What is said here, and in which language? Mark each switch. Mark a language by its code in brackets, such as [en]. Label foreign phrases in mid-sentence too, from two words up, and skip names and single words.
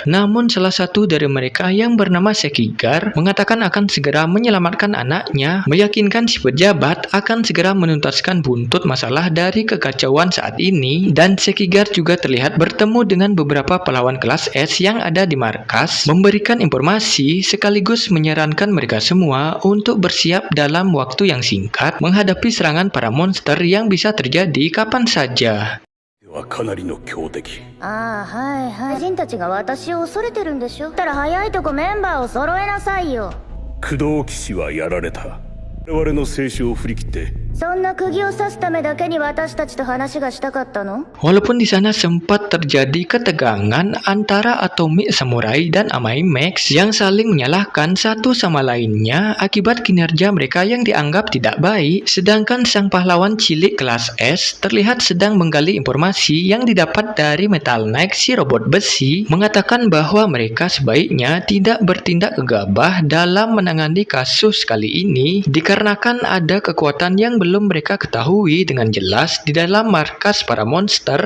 [id] Namun salah satu dari mereka yang bernama Sekigar mengatakan akan segera menyelamatkan anaknya, meyakinkan si pejabat akan segera menuntaskan buntut masalah dari kekacauan saat ini. Dan Sekigar juga terlihat bertemu dengan beberapa pahlawan kelas S yang ada di markas, memberikan informasi sekaligus menyarankan mereka semua untuk bersiap dalam waktu yang singkat menghadapi serangan para monster yang bisa terjadi kapan saja. [ja] かなりの強敵。はいはい。人たちが私を恐れてるんでしょ。たら早いとこメンバーを揃えなさいよ。工藤騎士はやられた。我々の静止を振り切って。そんな釘を刺すためだけに私たちと話がしたかったの? [id] Walaupun di sana sempat terjadi ketegangan antara Atomic Samurai dan Amai Max yang saling menyalahkan satu sama lainnya akibat kinerja mereka yang dianggap tidak baik, sedangkan sang pahlawan cilik kelas S terlihat sedang menggali informasi yang didapat dari Metal Knight, si robot besi, mengatakan bahwa mereka sebaiknya tidak bertindak gegabah dalam menangani kasus kali ini dikarenakan ada kekuatan yang belum mereka ketahui dengan jelas di dalam markas para monster.